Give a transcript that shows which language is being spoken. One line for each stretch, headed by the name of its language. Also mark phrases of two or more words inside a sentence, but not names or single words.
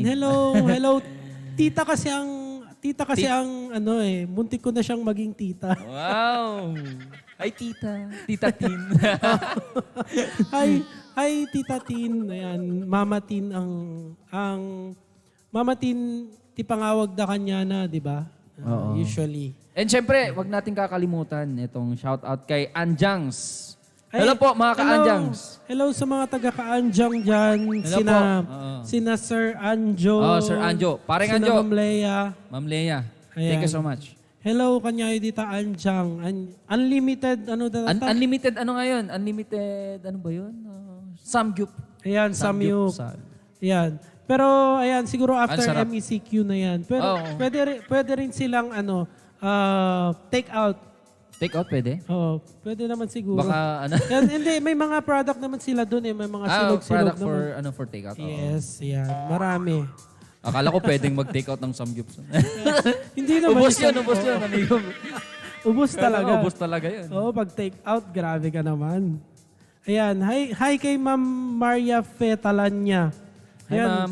Filipino: hello. Tita kasi ang muntik ko na siyang maging tita. Wow. Hi tita. Tita Tin. Hi Tita Tin. Ayan, Mama Tin ang Mama Tin
Iloko: ti pangawag da
Filipino: kanya na, di ba? Oo. Usually. And syempre, wag natin kakalimutan itong
English: shout out
Filipino: kay Anjangs. Ay, Hello po mga ka-Anjangs. Hello sa mga taga-ka-Anjang dyan. Hello Sina, po. Oo. sina Sir Anjo. Oh, Sir Anjo. Pareng sina Anjo. Ma'am Lea. Ma'am Lea. Ayan.
English: Thank you so much.
Iloko: Hello kanyayo dita Anjang.
Filipino: Unlimited Unlimited ano ngayon? Unlimited ano ba yun? Samgyup. Ayan, Samyuk. Ayan. Pero ayan, siguro after sarap. MECQ na yan. Pero Oo. pwede rin silang
English: take out. Take out
Filipino: pwede? Oo, pwede naman siguro. Baka ano? Yan, hindi, may mga product naman sila doon eh. May mga silog-silog product naman.
English: for take out.
Filipino: Oo. Yes, yan. Marami. Akala ko pwedeng mag-take out ng Samgyup. Hindi naman. ubos yun, amigo. Ubus talaga. Ubos talaga yun. Oo, pag
English: take out,
Filipino: grabe ka naman. Ayan, hi kay Ma'am Maria Fetalanya. Hi, ma'am.